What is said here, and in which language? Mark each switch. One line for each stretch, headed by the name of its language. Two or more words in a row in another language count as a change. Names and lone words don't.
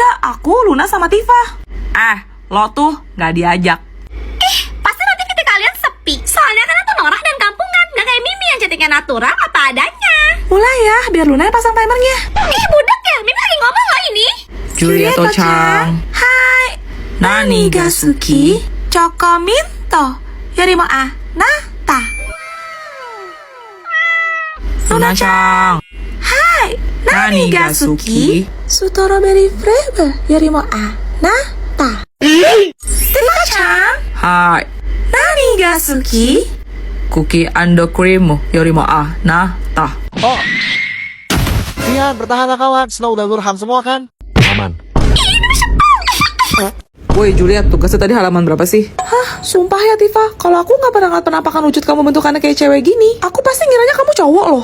Indonesian: Aku, Luna, sama Tifa. Lo tuh gak diajak. Ih, pasti nanti kita kalian sepi. Soalnya kan itu norak dan kampungan. Gak kayak Mimi yang cantiknya natural apa adanya. Mulai ya, biar Luna yang pasang timernya. Ih, budak ya. Mimi lagi ngomong loh ini. Juliet Ocang.
Japanese: Hai. なにがすき？チョコミント. よりもあなた。ルナちゃん。はい. なにがすき.
English: Strawberry flavor.
Japanese: よりもあなた。ティファちゃん. Hai, なにがすき.
English: cookie and cream
Japanese: よりもあなた. Oh.
Indonesian: Rian, bertahanlah kawan. Snow udah lurham semua kan? Aman. Woi Juliet, tugasnya tadi halaman berapa sih? Hah, sumpah ya Tifa, kalau aku nggak pernah ngeliat penampakan wujud kamu bentukannya kayak cewek gini, aku pasti ngiranya kamu cowok loh.